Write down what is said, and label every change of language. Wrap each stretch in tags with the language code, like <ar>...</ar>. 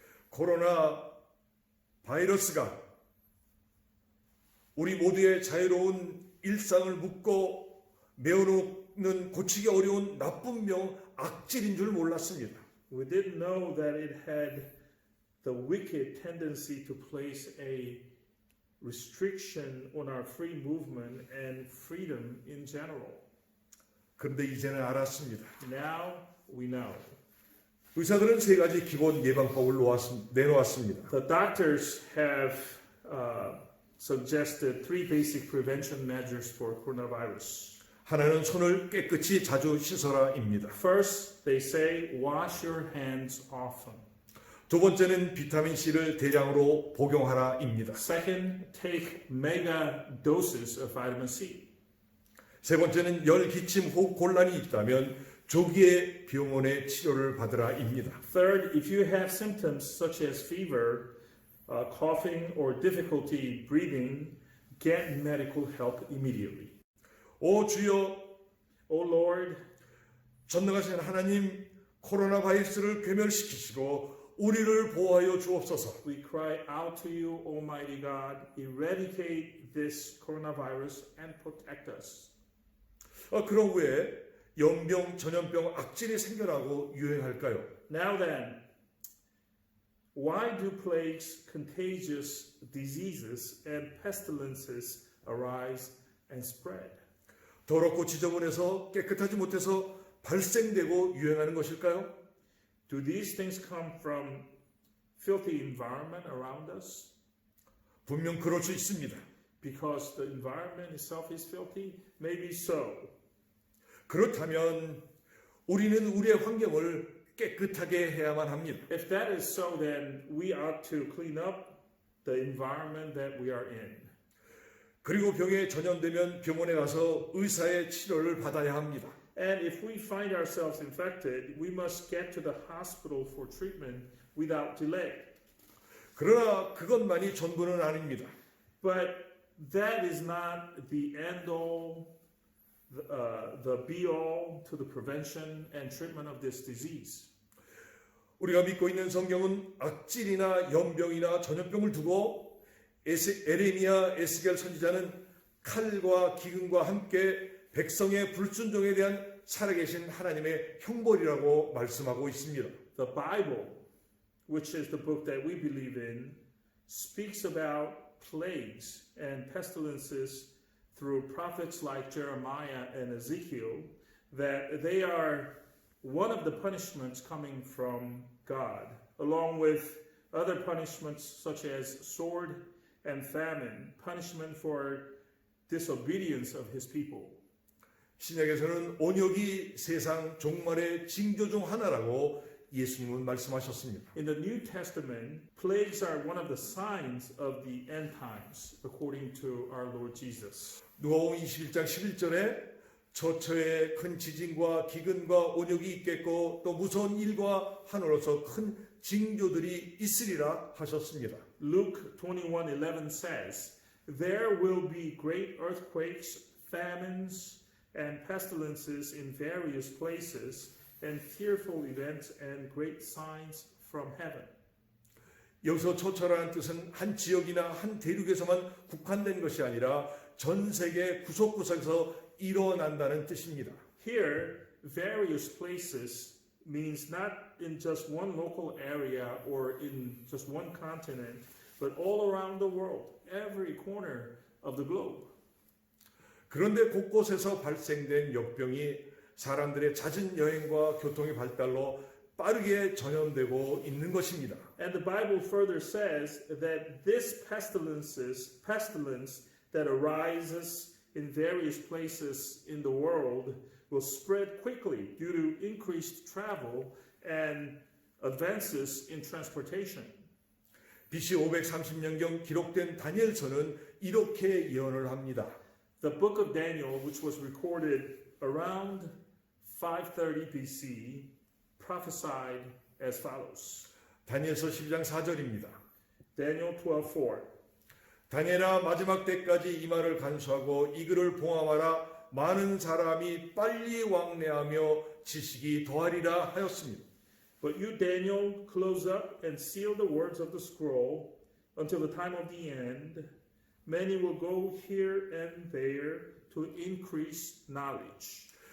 <ko>코로나 바이러스가 우리 모두의 자유로운 일상을 묶고 메어놓는 고치기 어려운 나쁜 병 악질인 줄 몰랐습니다.</ko> <en>We didn't know that it had the wicked tendency to place a restriction on our free movement and freedom in general.</en> <ko>그런데 이제는 알았습니다.</ko> <en>Now we know.</en> <ko>의사들은 세 가지 기본 예방법을 내놓았습니다.</ko> <en>The doctors have suggested three basic prevention measures for coronavirus.</en> <ko>하나는 손을 깨끗이 자주 씻어라입니다.</ko> <en>First, they say wash your hands often.</en> <ko>두 번째는 비타민 C를 대량으로 복용하라입니다.</ko> <en>Second, take mega doses of vitamin C.</en> <ko>세 번째는 열, 기침, 호흡 곤란이 있다면 조기에 병원의 치료를 받으라입니다.</ko> <en>Third, if you have symptoms such as fever, coughing, or difficulty breathing, get medical help immediately.</en> <ko>오 주여,</ko> <en>O Lord,</en> <ko>전능하신 하나님, 코로나 바이러스를 괴멸시키시고 우리를 보호하여 주옵소서.</ko> <en>we cry out to you, Almighty God, eradicate this coronavirus and protect us.</en> <ko>그런 후에 연병, 전염병, 악질이 생겨나고 유행할까요?</ko> <en>Now then, why do plagues, contagious diseases, and pestilences arise and spread?</en> <ko>더럽고 지저분해서 깨끗하지 못해서 발생되고 유행하는 것일까요?</ko> <en>Do these things come from filthy environment around us?</en> <ko>분명 그럴 수 있습니다.</ko> <en>Because the environment itself is filthy? Maybe so.</en> <ko>그렇다면 우리는 우리의 환경을 깨끗하게 해야만 합니다.</ko> <en>If that is so, then we ought to clean up the environment that we are in.</en> <ko>그리고 병에 전염되면 병원에 가서 의사의 치료를 받아야 합니다.</ko> <en>And if we find ourselves infected, we must get to the hospital for treatment without delay.</en> <ko>그러나 그것만이 전부는 아닙니다.</ko> <en>But that is not the end all, the be all to the prevention and treatment of this disease.</en> <ko>우리가 믿고 있는 성경은 악질이나 연병이나 전염병을 두고 에레미야, 에스겔 선지자는 칼과 기근과 함께 백성의 불순종에 대한 살아계신 하나님의 형벌이라고 말씀하고 있습니다.</ko> <en>The Bible, which is the book that we believe in, speaks about plagues and pestilences through prophets like Jeremiah and Ezekiel, that they are one of the punishments coming from God, along with other punishments such as sword and famine, punishment for disobedience of his people.</en> <ko>신약에서는 온역이 세상 종말의 징조 중 하나라고 예수님은 말씀하셨습니다.</ko> <en>In the New Testament, plagues are one of the signs of the end times, according to our Lord Jesus.</en> <ko>누가복음 21장 11절에 저처에 큰 지진과 기근과 온역이 있겠고 또 무서운 일과 하늘로서 큰 징조들이 있으리라 하셨습니다.</ko> <en>Luke 21:11 says, "There will be great earthquakes, famines, and pestilences in various places, and fearful events and great signs from heaven."</en> <ko>여기서 초철이라는 뜻은 한 지역이나 한 대륙에서만 국한된 것이 아니라 전 세계 구석구석에서 일어난다는 뜻입니다.</ko> <en>Here, various places means not in just one local area or in just one continent, but all around the world, every corner of the globe.</en> <ko>그런데 곳곳에서 발생된 역병이 사람들의 잦은 여행과 교통의 발달로 빠르게 전염되고 있는 것입니다.</ko> <en>And the Bible further says that this pestilence that arises in various places in the world will spread quickly due to increased travel and advances in transportation.</en> <ko>BC 530년경 기록된 다니엘서는 이렇게 예언을 합니다.</ko> <en>The book of Daniel, which was recorded around 530 BC, prophesied as follows.</en> <ko>다니엘서 12장 4절입니다.</ko> <en>Daniel 12:4.</en> <ko>다니엘아 마지막 때까지 이 말을 간수하고 이 글을 봉함하라. 많은 사람이 빨리 왕래하며 지식이 더하리라 하였습니다.</ko> <en>But you, Daniel, close up and seal the words of the scroll until the time of the end. Many will go here and there to increase knowledge.</en>